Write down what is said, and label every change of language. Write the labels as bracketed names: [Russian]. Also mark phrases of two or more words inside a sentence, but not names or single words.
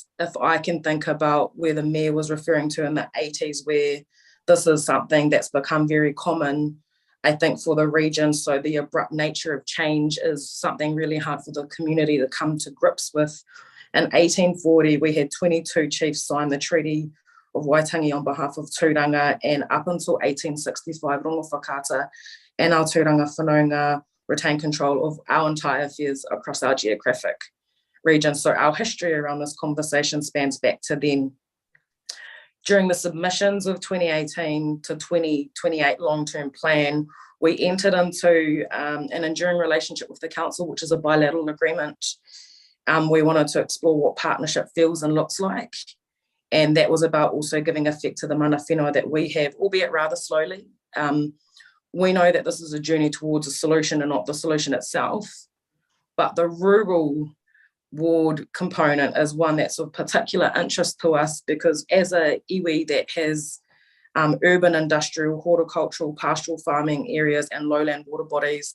[English] If I can think about where the Mayor was referring to in the 80s, where this is something that's become very common, I think, for the region. So the abrupt nature of change is something really hard for the community to come to grips with. In 1840, we had 22 chiefs sign the Treaty of Waitangi on behalf of Tūranga, and up until 1865, rongo whakaata and our Tūranga whanaunga retain control of our entire affairs across our geographic region. So our history around this conversation spans back to then. During the submissions of 2018 to 2028 long-term plan, we entered into an enduring relationship with the council, which is a bilateral agreement. We wanted to explore what partnership feels and looks like. And that was about also giving effect to the [Māori] mana whenua [English] that we have, albeit rather slowly. We know that this is a journey towards a solution and not the solution itself. But the rural ward component is one that's of particular interest to us, because as a iwi that has urban, industrial, horticultural, pastoral farming areas and lowland water bodies,